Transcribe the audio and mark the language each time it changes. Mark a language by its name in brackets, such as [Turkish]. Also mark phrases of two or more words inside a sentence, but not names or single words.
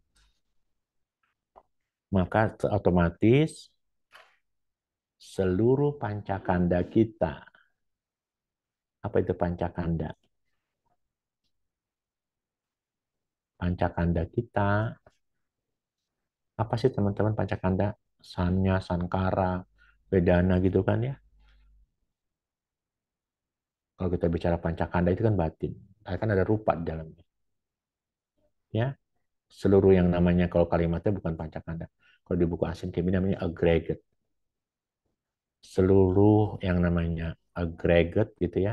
[Indonesian] Maka otomatis seluruh pancakanda kita. Apa itu pancakanda? Pancakanda kita Apa sih teman-teman pancakanda? Sanya, sankara, vedana gitu kan ya. Kalau kita bicara pancakanda itu kan batin. Kan ada rupa di dalamnya. Ya, seluruh yang namanya kalau kalimatnya bukan pancakanda. Kalau di buku asing kimi namanya aggregate. Seluruh yang namanya aggregate gitu ya.